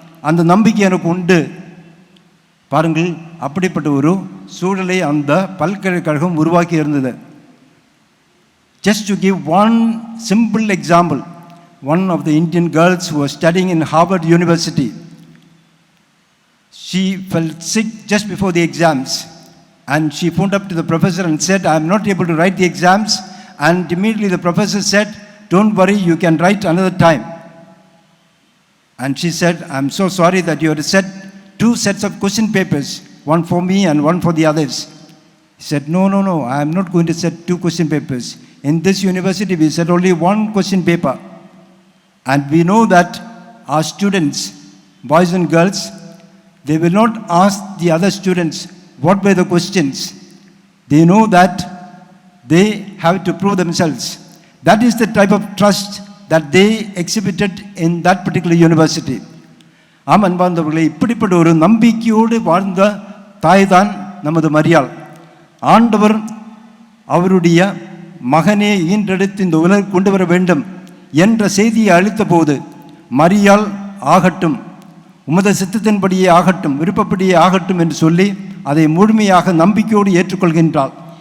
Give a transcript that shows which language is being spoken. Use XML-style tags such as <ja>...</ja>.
<ta>அந்த நம்பிக்கை எனக்கு உண்டு. பாருங்கள், அப்படிப்பட்ட ஒரு சூழலை அந்த பல்கலைக்கழகம் உருவாக்கி இருந்தது.</ta> <en>Just to give one simple example, one of the Indian girls who was studying in Harvard University, she felt sick just before the exams, and she phoned up to the professor and said, I am not able to write the exams. And immediately the professor said, don't worry, you can write another time. And she said, I am so sorry that you have set 2 sets of question papers, one for me and one for the others. He said, no, I am not going to set 2 question papers. In this university, we set only 1 question paper. And we know that our students, boys and girls, they will not ask the other students what were the questions. They know that they have to prove themselves. That is the type of trust that they exhibited in that particular university.</en> <ta>ஆம் அன்பார்ந்தவர்களே, இப்படிப்பட்ட ஒரு நம்பிக்கையோடு வாழ்ந்த தாய்தான் நமது மரியாள். ஆண்டவர் அவருடைய மகனே ஈன்றெடுத்து இந்த உலகில் கொண்டு வர வேண்டும் என்ற செய்தியை அளித்த போது, மரியாள் ஆகட்டும், உமது சித்தத்தின்படியே ஆகட்டும், விருப்பப்படியே ஆகட்டும் என்று சொல்லி அதை முழுமையாக நம்பிக்கையோடு ஏற்றுக்கொள்கின்றாள்.</ta>